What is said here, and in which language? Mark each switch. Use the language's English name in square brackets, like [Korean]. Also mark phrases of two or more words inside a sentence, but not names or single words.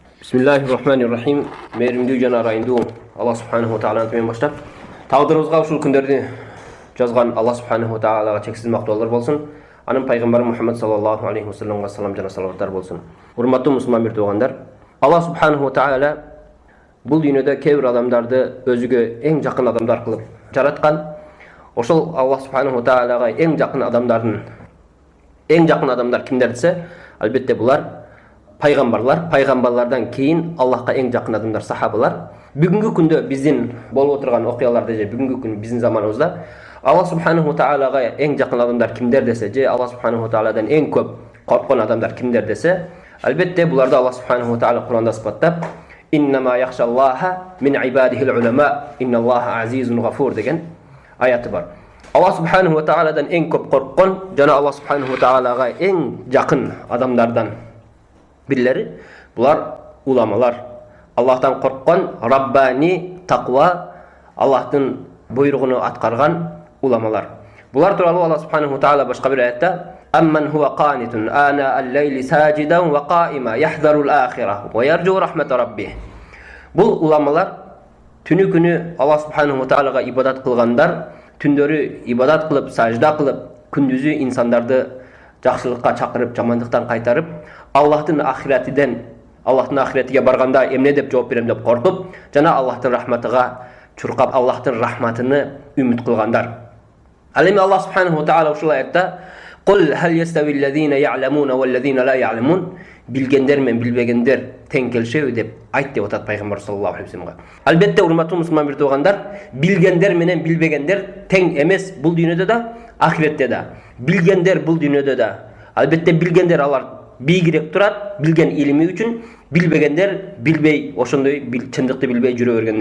[Arabic] بسم الله الرحمن الرحيم. [Kyrgyz] Mehrimdүү жана ырайымдуу Алла [Arabic] سبحانه وتعالى [Kyrgyz] атымен баштап, тагдырыбызга ушул күндөрдү жазган Алла [Arabic] سبحانه وتعالى [Kyrgyz] чексиз мактоолор болсун. Анын пайгамбары Мухаммад [Arabic] صلى الله عليه وسلم [Kyrgyz] салам жана салаваттар болсун. Урматтуу мусулман бир туугандар, Алла [Arabic] سبحانه وتعالى [Kyrgyz] бул дүйнөдө кээ бир адамдарды өзүгө эң жакын адамдар кылып жараткан. Ошол Алла [Arabic] سبحانه وتعالى [Kyrgyz] эң жакын адамдар кимдер десе, албетте булар пайгамбарлар. Пайгамбарлардан кийин Аллахка эң жакын адамдар сахабалар. Бүгүнкү күндө биздин болуп отурган окуяларда же бүгүнкү күн биздин заманыбызда Алла [Arabic] سبحانه وتعالى [Kyrgyz] эң жакын адамдар кимдер десе, же Алла [Arabic] سبحانه وتعالى [Kyrgyz] эң көп корккон адамдар кимдер десе, албетте буларды Алла [Arabic] سبحانه وتعالى [Kyrgyz] Куранда сыпаттап, [Arabic] إنما يخشى الله من عباده العلماء إن الله عزيز غفور [Kyrgyz] деген аяты бар. Алла [Arabic] سبحانه وتعالى [Kyrgyz] эң көп корккон жана Алла [Arabic] سبحانه وتعالى [Kyrgyz] эң жакын адамдардан бирлери булар уламалар. Аллахтан корккон, раббани, тaqва, Аллахтын буйругуну аткарган уламалар. Булар тууралуу Алла субханаху таала башка бир аятта [Arabic] أمن هو قانت آناء الليل ساجدا وقائما يحذر الآخرة ويرجو رحمة ربه. [Kyrgyz] Бул уламалар түнү күнү Алла [Arabic] سبحانه وتعالى [Kyrgyz] ибадат кылгандар, түндөрү ибадат кылып, сажда кылып, күндүзү инсандарды жакшылыкка чакырып, жамандыктан кайтарып, Аллахтын ахиретиге барганда эмне деп жооп берем деп кортуп, жана Аллахтын рахматыга чуркап, Аллахтын рахматыны үмүт кылгандар. Ал эми Алла [Arabic] سبحانه وتعالى [Kyrgyz] ушул аятта [Arabic] "قل هل يستوي الذين يعلمون والذين لا يعلمون" [Kyrgyz] билгендер мен билбегендер тең келишеби деп айт деп атат пайгамбар [Arabic] صلى الله عليه وسلم. [Kyrgyz] Албетте урматтуу мусулман бир туугандар, билгендер менен билбегендер тең эмес бул дүйнөдө да, ахиретте да. Билгендер бул дүйнөдө да. Албетте билгендер алар бийигирээк турат, билген илими үчүн, билбегендер билбей, ошондой чындыкты билбей жүрө бергендер.